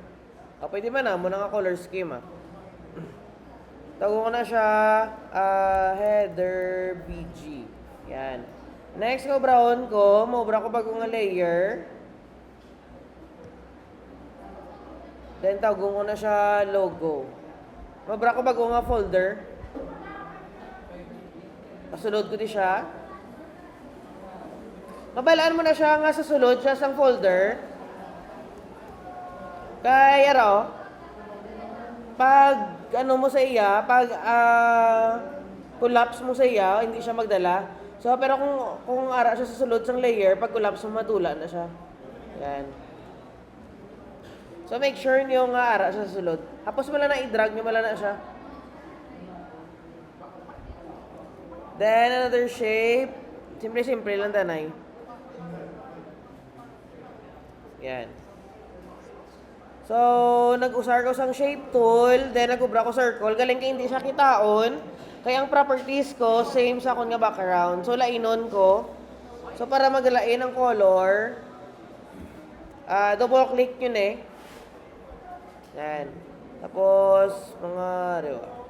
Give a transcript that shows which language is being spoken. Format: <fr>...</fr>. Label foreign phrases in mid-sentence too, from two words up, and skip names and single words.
<hil>Pwede man mo na nga</hil> <en>color scheme.</en> <hil>Tago ko na siya,</hil> <en>header BG.</en> <hil>Yan. Next ko, brown ko. Maubra ko bagong layer. Then, tago ko na siya logo. Maubra ko bagong folder. Pasulod ko di siya. Mabalaan mo na siya nga sa sulod siya sang folder. Kaya pag ano mo sa iya, pag collapse mo sa iya, hindi siya magdala. So, pero kung ara siya sa sulod sang layer, pag collapse mo, matula na siya. Yan. So,</hil> <en>make sure</en> <hil>niyo nga ara siya sa sulod. Tapos wala na i-drag niyo, wala na siya.</hil> <en>Then, another shape.</en> <hil>Simple lang danay. Yan. So, nag-usar ko sang</hil> <en>shape tool,</en> <hil>then nag-ubra ko circle. Galing kay hindi siya kitaon. Kaya ang properties ko, same sa akong nga background. So, lainon ko. So, para maglain ang color,</hil> <en>double click</en> <hil>yun eh. Yan. Tapos, mga, diba?</hil>